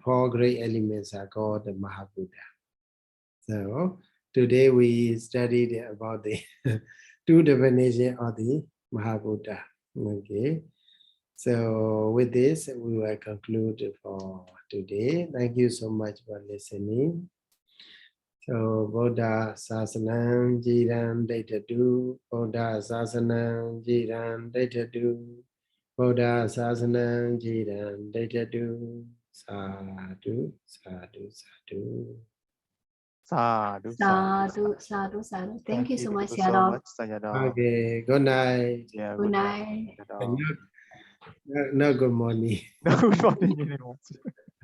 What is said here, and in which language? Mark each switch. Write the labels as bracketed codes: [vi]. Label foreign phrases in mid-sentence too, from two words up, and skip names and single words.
[en] 4 great elements are called the Mahabuddha. So today we studied about the 2 definitions of the Mahabuddha. Okay. So with this, we will conclude for today. Thank you so much for listening. [pi] So Buddha Sasanam Jiran Daitadu, Buddha Sasanam Jiran Daitadu, Buddha Sasanam Jiran Daitadu, Sadhu, Sadhu, Sadhu. Sadhu, Sadhu, sadhu, sadhu. [en] Thank you so much, Sayadaw. Sayadaw. Okay, good night. Yeah, Good night. Sayadaw. No good morning. No, good morning anymore.